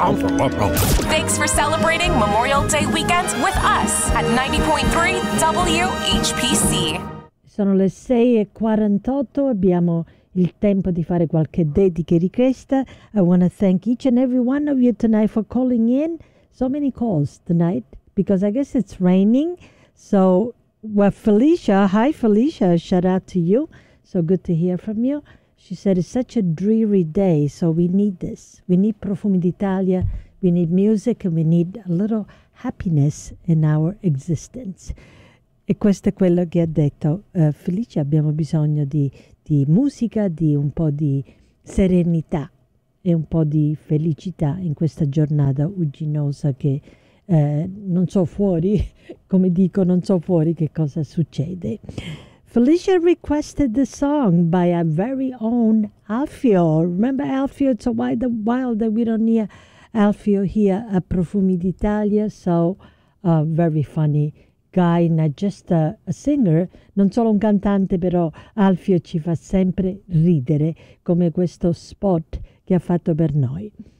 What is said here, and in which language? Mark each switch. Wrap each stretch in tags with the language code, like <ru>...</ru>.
<en>Thanks for celebrating Memorial Day weekend with us at 90.3 WHPC.</en> <it>Sono le 6:48, abbiamo il tempo di fare qualche dedica e richiesta.</it> <en>I want to thank each and every one of you tonight for calling in. So many calls tonight because I guess it's raining. So, well, Felicia, hi Felicia, shout out to you. So good to hear from you. She said, it's such a dreary day, so we need this. We need Profumi d'Italia, we need music, and we need a little happiness in our existence.</en> <it>E questo è quello che ha detto Felice, abbiamo bisogno di musica, di un po' di serenità e un po' di felicità in questa giornata uginosa che non so fuori, come dico, non so fuori che cosa succede.</it> <en>Felicia requested the song by our very own Alfio. Remember Alfio? It's a while that we don't hear Alfio here at Profumi d'Italia. So, a very funny guy, not just a singer,</en> <it>non solo un cantante, però Alfio ci fa sempre ridere, come questo spot che ha fatto per noi.</it>